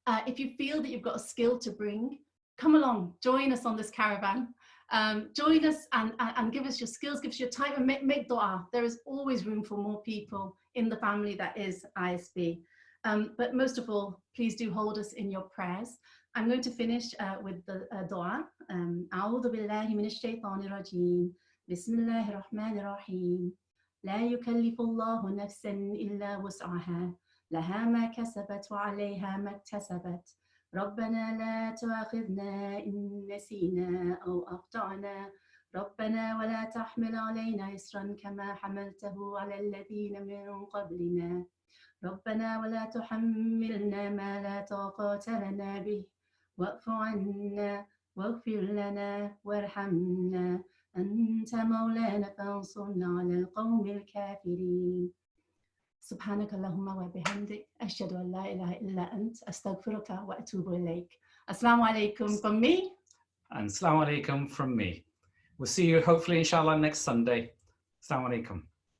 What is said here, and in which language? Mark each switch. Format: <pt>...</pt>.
<en>If you feel that you've got a skill to bring, come along, join us on this caravan. Join us and give us your skills, give us your time, and make dua. There is always room for more people in the family that is ISB. But most of all, please do hold us in your prayers. I'm going to finish with the dua.</en> <ar>أعوذ بالله من الشيطان الرجيم. بسم الله الرحمن الرحيم. لا يكلف الله نفسا إلا وسعها لها ما كسبت وعليها ما اكتسبت ربنا لا تؤاخذنا إن نسينا أو أخطأنا ربنا ولا تحمل علينا إصرا كما حملته على الذين من قبلنا ربنا ولا تحملنا ما لا طاقة لنا به واعف عنا واغفر لنا وارحمنا أنت مولانا فانصرنا على القوم الكافرين سبحانك اللهم وبحمدك أشهد أن لا إله إلا أنت أستغفرك وأتوب إليك.</ar> <en>Assalamu alaikum from me. And assalamu alaikum from me. We'll see you hopefully inshallah next Sunday. Assalamu alaikum.</en>